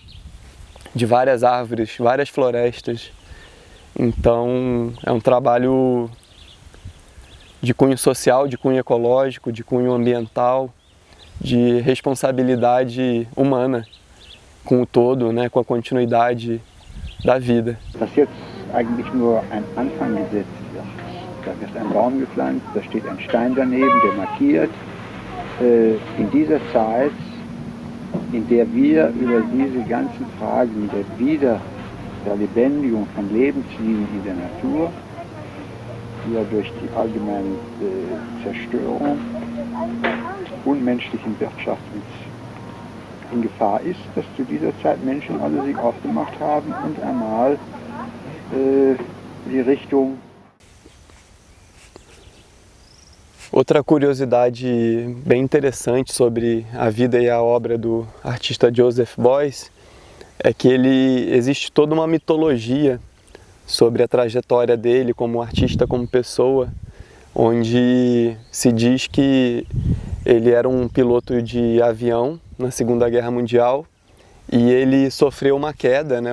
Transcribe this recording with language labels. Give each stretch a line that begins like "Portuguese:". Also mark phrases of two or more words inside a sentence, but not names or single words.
Portuguese: De várias árvores, várias florestas. Então é um trabalho de cunho social, de cunho ecológico, de cunho ambiental, de responsabilidade humana com o todo, né? Com a continuidade da vida.
German: Das jetzt eigentlich nur ein Anfang gesetzt wird. Da wird ein Baum gepflanzt, da steht ein Stein daneben, der markiert. In dieser Zeit, in der wir über diese ganzen Fragen der Lebendigung von Lebenslinien in der Natur, die ja durch die allgemeine Zerstörung unmenschlichen Wirtschaftens in Gefahr ist, dass zu dieser Zeit Menschen alle sich aufgemacht haben und einmal die Richtung.
Portuguese: Outra curiosidade bem interessante sobre a vida e a obra do artista Joseph Beuys é que existe toda uma mitologia sobre a trajetória dele como artista, como pessoa, onde se diz que ele era um piloto de avião na Segunda Guerra Mundial e ele sofreu uma queda, né?